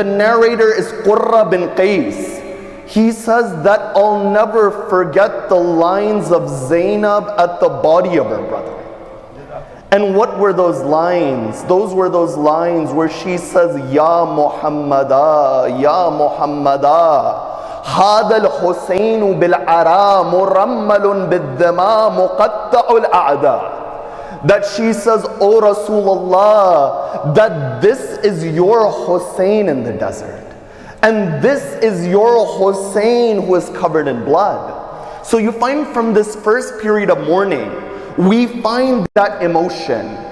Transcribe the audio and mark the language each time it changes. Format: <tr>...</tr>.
<en>The narrator is Qurra bin Qais. He says that I'll never forget the lines of Zainab at the body of her brother. And what were those lines? Those were those lines where she says,</en> <ar>Ya Muhammada, Ya Muhammada. هذا الحسين بالعراء مرمل بالدماء مقطع الأعداء.</ar> <en>That she says, O Rasulullah, that this is your Hussein in the desert. And this is your Hussein who is covered in blood. So you find from this first period of mourning, we find that emotion.</en>